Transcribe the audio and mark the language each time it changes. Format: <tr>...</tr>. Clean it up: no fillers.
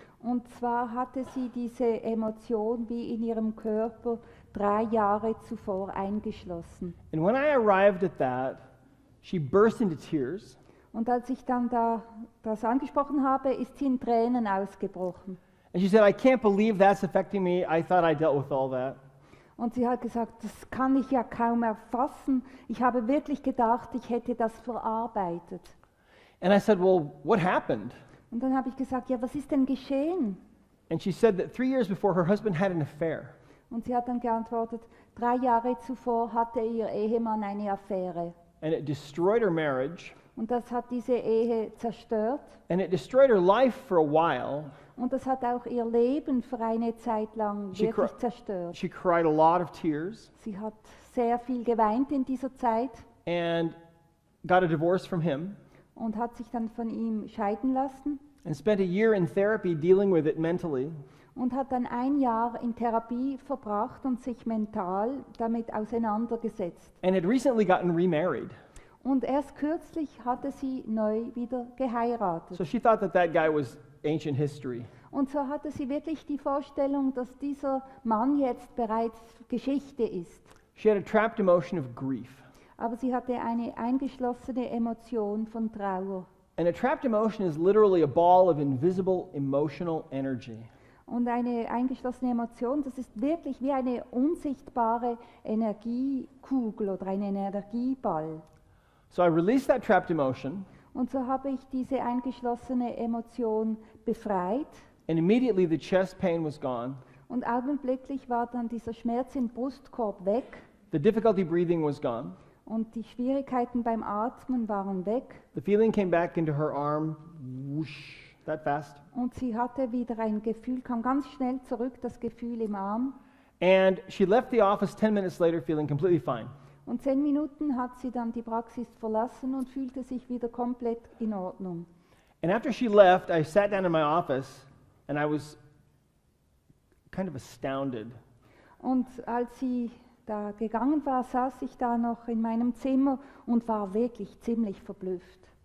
<de>Und zwar hatte sie diese Emotion wie in ihrem Körper 3 Jahre zuvor eingeschlossen.</de> <en>And when I arrived at that, she burst into tears.</en> <de>Und als ich dann das angesprochen habe, ist sie in Tränen ausgebrochen.</de> <en>And she said, I can't believe that's affecting me. I thought I dealt with all that.</en> <de>Und sie hat gesagt, das kann ich ja kaum erfassen. Ich habe wirklich gedacht, ich hätte das verarbeitet.</de> <en>And I said, well, what happened?</en> <de>Und dann habe ich gesagt, ja, was ist denn geschehen?</de> <en>And she said that 3 years before, her husband had an affair.</en> <de>Und sie hat dann geantwortet, 3 Jahre zuvor hatte ihr Ehemann eine Affäre.</de> <en>And it destroyed her marriage.</en> <de>Und das hat diese Ehe zerstört.</de> <en>And it destroyed her life for a while.</en> <de>Und das hat auch ihr Leben für eine Zeit lang</de> <en>She</en> <de>wirklich</de> <en>cri-</en> <de>zerstört.</de> <en>She cried a lot of tears</en> <de>Sie hat sehr viel geweint in dieser Zeit</de> <en>and got a divorce from him</en> <de>und hat sich dann von ihm scheiden lassen</de> <en>and spent a year in therapy dealing with it mentally.</en> <de>und hat dann 1 Jahr in Therapie verbracht und sich mental damit auseinandergesetzt.</de> <en>And had recently gotten remarried.</en> <de>Und erst kürzlich hatte sie neu wieder geheiratet.</de> <en>So she thought that that guy was ancient history.</en> <de>Und so hatte sie wirklich die Vorstellung, dass dieser Mann jetzt bereits Geschichte ist.</de> <en>She had a trapped emotion of grief.</en> <de>Aber sie hatte eine eingeschlossene Emotion von Trauer.</de> <en>And a trapped emotion is literally a ball of invisible emotional energy.</en> <de>Und eine eingeschlossene Emotion, das ist wirklich wie eine unsichtbare Energiekugel oder ein Energieball.</de> <en>So I released that trapped emotion,</en> <de>Und so habe ich diese eingeschlossene Emotion befreit.</de> <en>and immediately the chest pain was gone.</en> <de>Und augenblicklich war dann dieser Schmerz im Brustkorb weg.</de> <en>The difficulty breathing was gone.</en> <de>Und die Schwierigkeiten beim Atmen waren weg.</de> <en>The feeling came back into her arm, whoosh, that fast.</en> <de>Und sie hatte wieder ein Gefühl, kam ganz schnell zurück, das Gefühl im Arm.</de> <en>And she left the office 10 minutes later feeling completely fine.</en> <de>Und 10 Minuten hat sie dann die Praxis verlassen und fühlte sich wieder komplett in Ordnung.</de> <en>And after she left, I sat down in my office and I was kind of astounded.</en> <de>Und als sie da gegangen war, saß ich da noch in meinem Zimmer und war wirklich ziemlich verblüfft.</de>